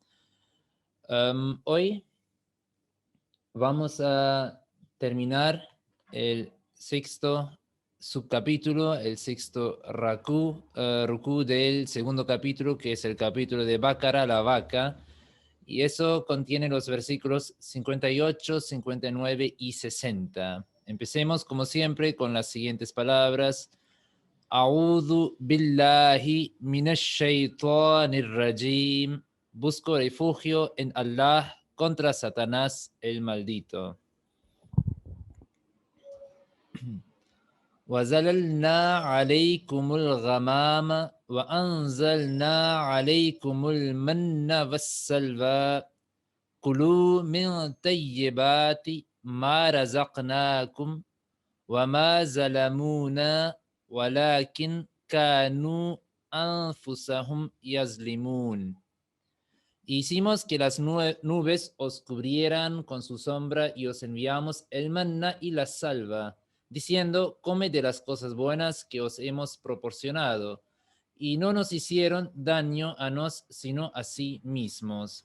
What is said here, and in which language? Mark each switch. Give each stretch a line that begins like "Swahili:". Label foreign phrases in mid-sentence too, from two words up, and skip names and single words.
Spanish: Hoy vamos a terminar el sexto subcapítulo, el sexto rukú del segundo capítulo, que es el capítulo de Bácara, la vaca, y eso contiene los versículos 58, 59 y 60. Empecemos, como siempre, con las siguientes palabras.
Arabic: أعوذ بالله من الشيطان الرجيم.
Spanish: Busco refugio en Allah contra Satanás el maldito.
Arabic: وَزَلَلْنَا عَلَيْكُمُ الْغَمَامَ وَأَنْزَلْنَا عَلَيْكُمُ الْمَنَّ وَالسَّلْوَىٰ كُلُوا مِنْ طَيِّبَاتِ مَا رَزَقْنَاكُمْ وَمَا ظَلَمُونَا وَلَكِنْ كَانُوا أَنفُسَهُمْ يَظْلِمُونَ.
Spanish: Hicimos que las nubes os cubrieran con su sombra y os enviamos el manna y la salva, diciendo, come de las cosas buenas que os hemos proporcionado, y no nos hicieron daño a nos, sino a sí mismos.